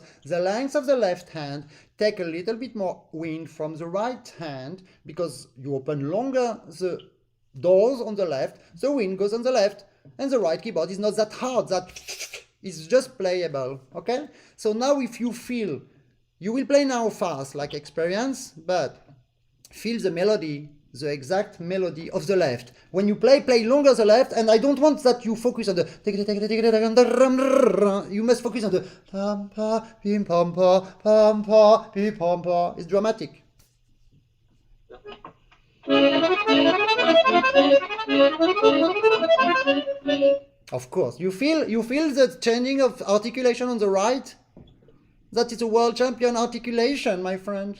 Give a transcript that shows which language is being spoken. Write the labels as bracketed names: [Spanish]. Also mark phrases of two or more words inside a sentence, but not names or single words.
[English] the length of the left hand take a little bit more wind from the right hand because you open longer the doors on the left, the wind goes on the left, and the right keyboard is not that hard, that is just playable, okay? So now if you feel, you will play now fast like experience, but feel the melody, the exact melody of the left. When you play longer the left, and I don't want that you focus on the, you must focus on the pam pa pim pam pa pam pa pim pam pa. It's dramatic. Of course, you feel the changing of articulation on the right. That is a world champion articulation, my friend.